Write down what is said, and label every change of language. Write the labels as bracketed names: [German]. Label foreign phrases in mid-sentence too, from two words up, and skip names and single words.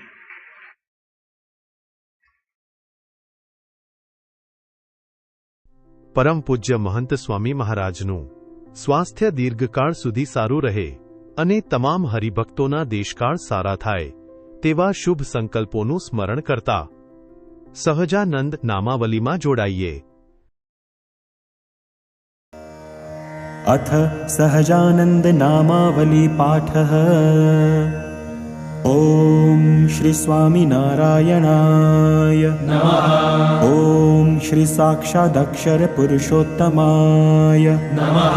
[Gujarati] પરમ પૂજ્ય મહંત સ્વામી મહારાજનું સ્વાસ્થ્ય દીર્ઘકાળ સુધી સારું રહે અને તમામ હરિભક્તોના દેશકાળ સારા થાય તેવા શુભ સંકલ્પોનું સ્મરણ કરતા સહજાનંદ નામાવલીમાં જોડાઈએ. [Sanskrit] अथ सहजानंद नामावली पाठः. ओम श्री स्वामी नारायणाय नमः. ओम श्री साक्षादक्षर पुरुषोत्तमाय नमः.